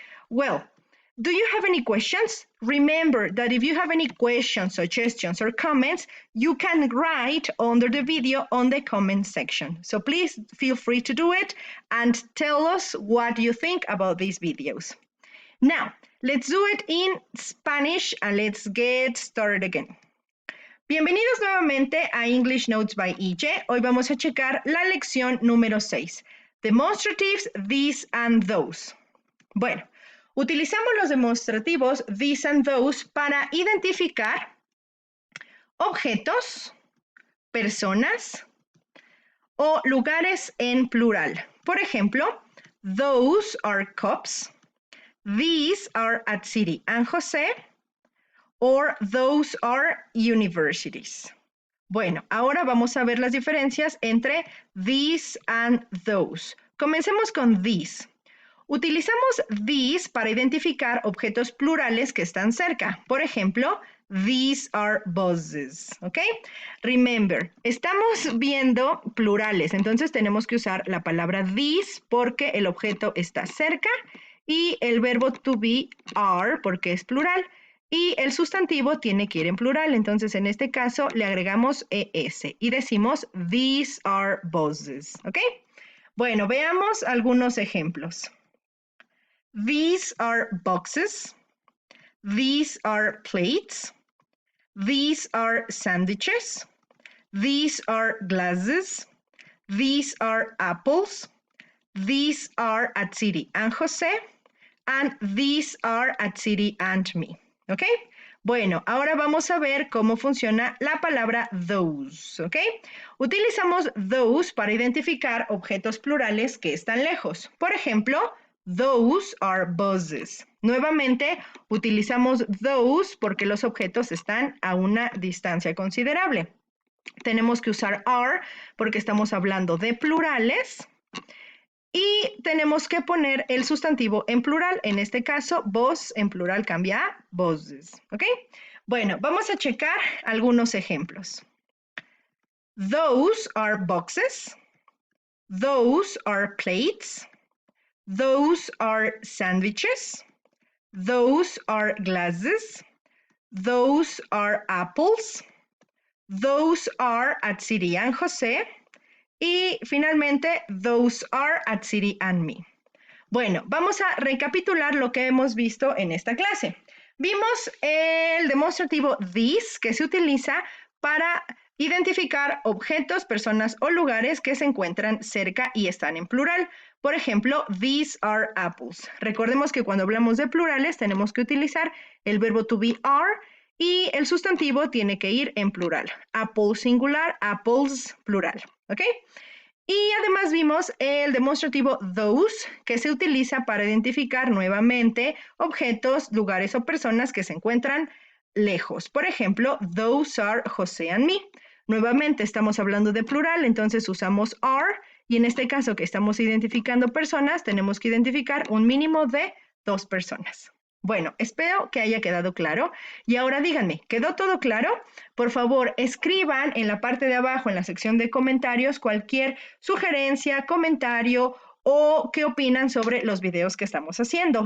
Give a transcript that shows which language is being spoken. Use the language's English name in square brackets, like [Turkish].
[English] Well, do you have any questions? Remember that if you have any questions, suggestions, or comments, you can write under the video on the comment section. So please feel free to do it and tell us what you think about these videos. Now, let's do it in Spanish and let's get started again. [Spanish] Bienvenidos nuevamente a English Notes by EJ. Hoy vamos a checar la lección número 6. [English] Demonstratives, these and those. [Spanish] Bueno, utilizamos los demostrativos [English] these and those [Spanish] para identificar objetos, personas o lugares en plural. Por ejemplo, [English] those are cups. These are at City and Jose, or those are universities. [Spanish] Bueno, ahora vamos a ver las diferencias entre these and those. Comencemos con these. Utilizamos these para identificar objetos plurales que están cerca. Por ejemplo, [English] these are buses, ¿ok? [Spanish] Remember, estamos viendo plurales, entonces tenemos que usar la palabra these porque el objeto está cerca y el verbo to be are porque es plural y el sustantivo tiene que ir en plural. Entonces, en este caso, le agregamos es y decimos [English] these are buses, [Spanish] ¿ok? Bueno, veamos algunos ejemplos. [English] These are boxes. These are plates. These are sandwiches. These are glasses. These are apples. These are at City and Jose. and these are at city and me. ¿Ok? [Spanish] Bueno, ahora vamos a ver cómo funciona la palabra those. ¿Ok? Utilizamos those para identificar objetos plurales que están lejos. Por ejemplo, [English] those are buses. [Spanish] Nuevamente, utilizamos those porque los objetos están a una distancia considerable. Tenemos que usar are porque estamos hablando de plurales. Y tenemos que poner el sustantivo en plural. En este caso, bus en plural cambia a buses. ¿Ok? Bueno, vamos a checar algunos ejemplos. [English] Those are boxes. Those are plates. Those are sandwiches. Those are glasses. Those are apples. Those are at City and José. [Spanish] Y finalmente, [English] those are at City and me. [Spanish] Bueno, vamos a recapitular lo que hemos visto en esta clase. Vimos el demostrativo this, que se utiliza para identificar objetos, personas o lugares que se encuentran cerca y están en plural. Por ejemplo, [English] these are apples. [Spanish] Recordemos que cuando hablamos de plurales tenemos que utilizar el verbo to be are y el sustantivo tiene que ir en plural. Apple singular, apples plural. ¿Ok? Y además vimos el demostrativo those, que se utiliza para identificar nuevamente objetos, lugares o personas que se encuentran lejos. Por ejemplo, [English] those are José and me. [Spanish] Nuevamente estamos hablando de plural, entonces usamos are, y en este caso que estamos identificando personas, tenemos que identificar un mínimo de 2 personas. Bueno, espero que haya quedado claro. Y ahora díganme, ¿quedó todo claro? Por favor, escriban en la parte de abajo, en la sección de comentarios, cualquier sugerencia, comentario o qué opinan sobre los videos que estamos haciendo.